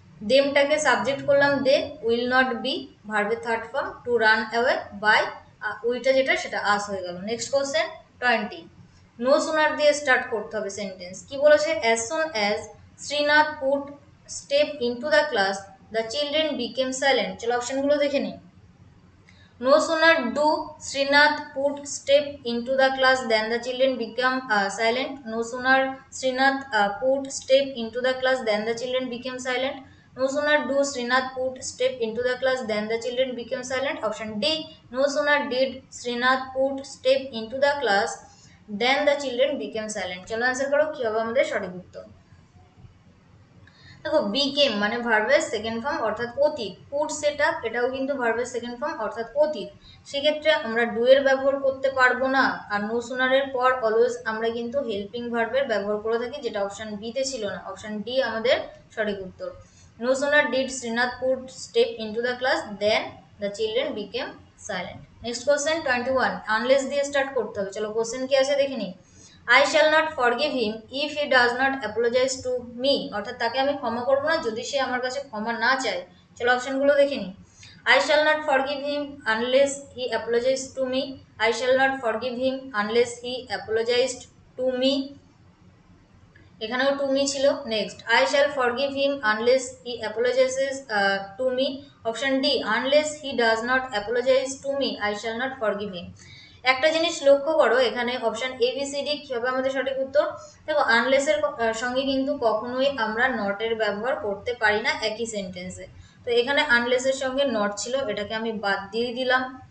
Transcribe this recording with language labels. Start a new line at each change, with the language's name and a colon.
Bangla: দেমটাকে subject করলাম দে, will not be ভার্বের third form, to run away by উইটা যেটা সেটা আস হয়ে গেল। নেক্সট কোশ্চেন 20, নো সুনার দিয়ে স্টার্ট করতে হবে সেন্টেন্স। কি বলেছে,
English: As soon as Srinath put step into the class the children became silent.
Bangla: চলো অপশনগুলো দেখে নিই।
English: No sooner do Srinath put step into the class than the children become silent. No sooner Srinath put step into the class than the children became silent. No sooner do Srinath put step into the class than the children became silent. Option D. No sooner did Srinath put step into the class than the children became silent.
Bangla: চলো answer करो কি হবে আমাদের সঠিক উত্তর। দেখো became মানে ভার্বের সেকেন্ড ফর্ম অর্থাৎ অতীত, পুট সেট আপ এটাও কিন্তু ভার্বের সেকেন্ড ফর্ম অর্থাৎ অতীত, সেক্ষেত্রে আমরা ডু এর ব্যবহার করতে পারবো না। আর নো সুনারের পর অলওয়েজ আমরা কিন্তু হেল্পিং ভার্বের ব্যবহার করে থাকি, যেটা অপশন বি তে ছিল না, অপশন ডি আমাদের সঠিক উত্তর।
English: No sooner did Srinath put step into the class then the children became silent.
Bangla: Next question 21, unless দিয়ে স্টার্ট করতে হবে। চলো কোশ্চেন কি আছে দেখে নিই।
English: I shall not forgive him if he does not apologize to me,
Bangla: অর্থাৎ তাকে আমি ক্ষমা করবো না যদি সে আমার কাছে ক্ষমা না চায়। চলো অপশনগুলো দেখে নিই।
English: I shall not forgive him unless he apologizes to me. I shall not forgive him unless he apologized to me.
Bangla: এখানেও টু মি ছিল।
English: Next, I shall forgive him unless he apologises to me. Option D, unless he does not apologise to me I shall not forgive him.
Bangla: একটা জিনিস লক্ষ্য করো, এখানে option A B C D কি হবে আমাদের সঠিক উত্তর। দেখো আনলেসের সঙ্গে কিন্তু কখনোই আমরা নটের ব্যবহার করতে পারি না একই সেন্টেন্সে, তো এখানে আনলেসের সঙ্গে নট ছিল, এটাকে আমি বাদ দিয়ে দিলাম।